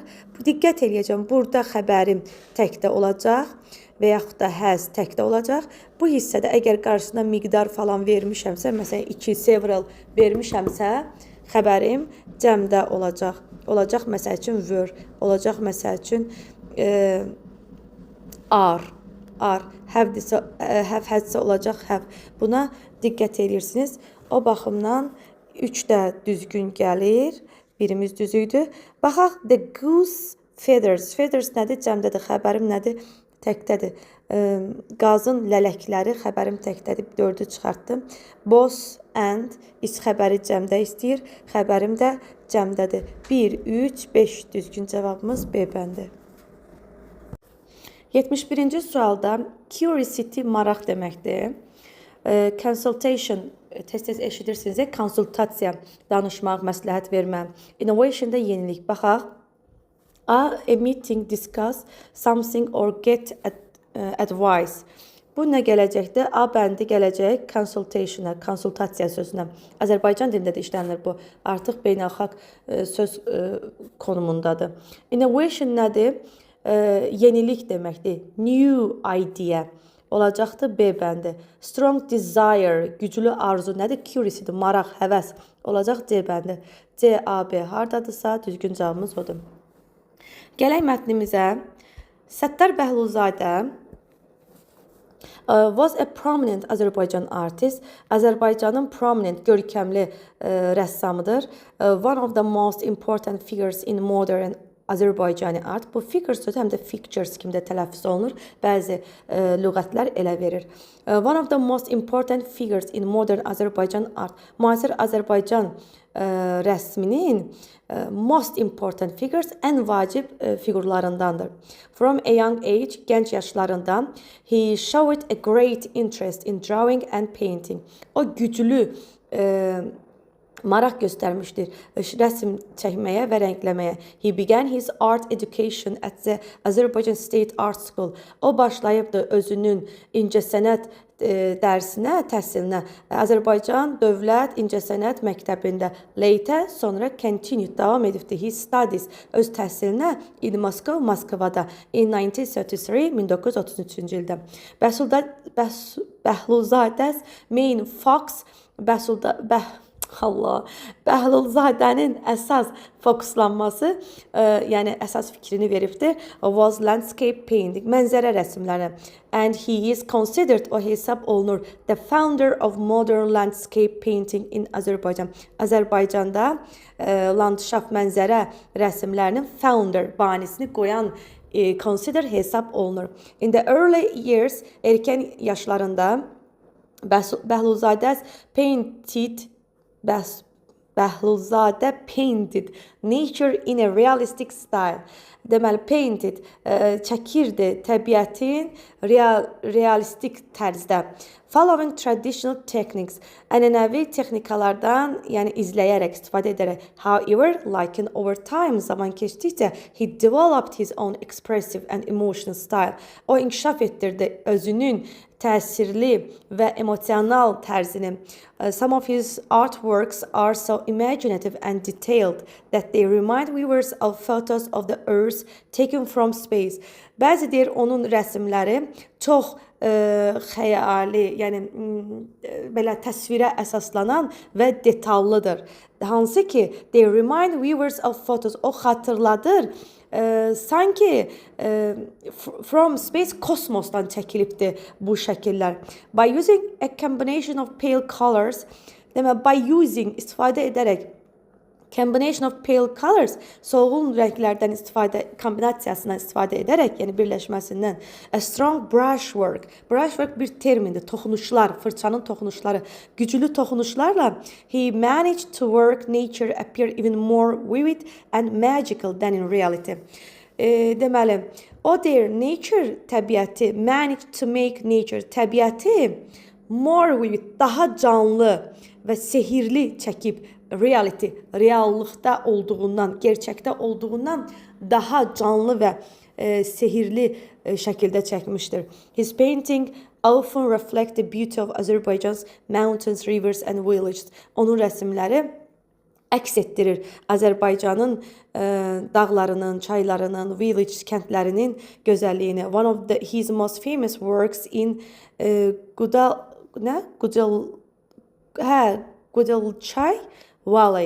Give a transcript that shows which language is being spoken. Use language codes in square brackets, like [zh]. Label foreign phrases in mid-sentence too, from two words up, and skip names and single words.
[az] Diqqət eləyəcəm, burada xəbərim təkdə olacaq və yaxud da has təkdə olacaq. Bu hissədə əgər qarşısına miqdar falan vermişəmsə, məsələn 2 several vermişəmsə, xəbərim cəmdə olacaq. Olacaq məsəl üçün were, olacaq məsəl üçün are. Have hadsə olacaq have. Buna diqqət edirsiniz. O baxımdan 3 də düzgün gəlir. Birimiz düzüydü. Baxaq, [en] the goose feathers. [az] Feathers nədir? Cəmdədir. Xəbərim nədir? Təkdədir. Qazın lələkləri xəbərim təkdədir. 4-ü çıxartdım. [en] Boss and is [az] xəbəri cəmdə istəyir. Xəbərim də cəmdədir. 1, 3, 5 düzgün cavabımız B bəndi. 71-ci sualda curiosity maraq deməkdir. Consultation, tez-tez eşidirsiniz, konsultasiya, danışmaq, məsləhət vermə. Innovation da yenilik. Baxaq. [en] A meeting, discuss something or get advice. [az] Bu nə gələcəkdir? A bəndi gələcək consultation-a, konsultasiya sözünə. Azərbaycan dilində də işlənilir bu. Artıq beynəlxalq söz konumundadır. Innovation nədir? Yenilik deməkdir. [en] New idea [az] olacaqdır B bəndi. [en] Strong desire, [az] güclü arzu nədir? Curiosity, maraq, həvəs olacaq C bəndi. C, A, B hardadırsa düzgün cavabımız odur. Gələk mətnimizə. [en] Səttar Bəhluzadə was a prominent Azərbaycan artist. [az] Azərbaycanın prominent, görkəmli rəssamıdır. [en] One of the most important figures in modern Azərbaycani art. [az] Bu figure sözü həm də pictures kimi də tələffüz olunur. Bəzi lüğətlər elə verir. [en] One of the most important figures in modern Azərbaycan art. [az] Müasir Azərbaycan rəsminin [en] most important figures [az] ən vacib figurlarındandır. [en] From a young age, [az] gənc yaşlarından [en] he showed a great interest in drawing and painting. [az] O güclü maraq göstərmişdir rəsm çəkməyə və rəngləməyə. [en] He began his art education at the Azerbaijan State Art School. [az] O başlayıbdı özünün incəsənət dərsinə, təhsilinə Azərbaycan Dövlət İncəsənət Məktəbində. Later, sonra continued, davam edibdi. [en] His studies, [az] öz təhsilinə [en] in Moscow, [az] Moskvada [en] in 1933, [az] 1933-cü ildə. [en] Bəhluzadə's main fox, Allah. [az] Bəhlulzadənin əsas fokuslanması, yəni əsas fikrini veribdir, [en] was landscape painting, [az] mənzərə rəsmləri. [en] And he is considered, [az] o hesab olunur, [en] the founder of modern landscape painting in Azərbaycan. [az] Azərbaycanda landşaft mənzərə rəsmlərinin founder, banisini qoyan consider hesab olunur. [en] In the early years, [az] erkən yaşlarında [en] Bəhlulzadə painted nature in a realistic style. [az] Deməli, painted çəkirdi təbiətin realistik tərzdə. [en] Following traditional techniques, [az] ənənəvi texnikalardan, yəni izləyərək, istifadə edərək. [en] However, like over time, [az] zaman keçdikcə, [en] he developed his own expressive and emotional style. [az] O inkişaf etdirdi özünün təsirli və emosional tərzini. [en] Some of his artworks are so imaginative and detailed that they remind viewers of photos of the earth taken from space. [az] Bəzi deyir onun rəsmləri çox xəyali, yəni belə təsvirə əsaslanan və detallıdır. Hansı ki, [en] they remind viewers of photos, [az] o xatırladır, sanki [en] from space, [az] kosmosdan çəkilibdir bu şəkillər. [en] By using a combination of pale colors, demək, by using, [az] istifadə edərək, [en] combination of pale colors, [az] solğun rənglərdən kombinasiyasından istifadə edərək, yəni birləşməsindən, [en] a strong brushwork. Brushwork [az] bir termindir, toxunuşlar, fırçanın toxunuşları, güclü toxunuşlarla [en] he managed to work nature appear even more vivid and magical than in reality. [az] Deməli, o deyir, [en] nature, təbiəti, managed to make nature, təbiəti more vivid, [az] daha canlı və sehirli çəkib, reality, reallıqda olduğundan, gerçəkdə olduğundan daha canlı və sehirli şəkildə çəkmişdir. [en] His painting often reflect the beauty of Azerbaijan's mountains, rivers and villages. [az] Onun rəsmləri əks etdirir Azərbaycanın dağlarının, çaylarının, village kəndlərinin gözəlliyini. [en] One of his most famous works in Qudalçay Valley.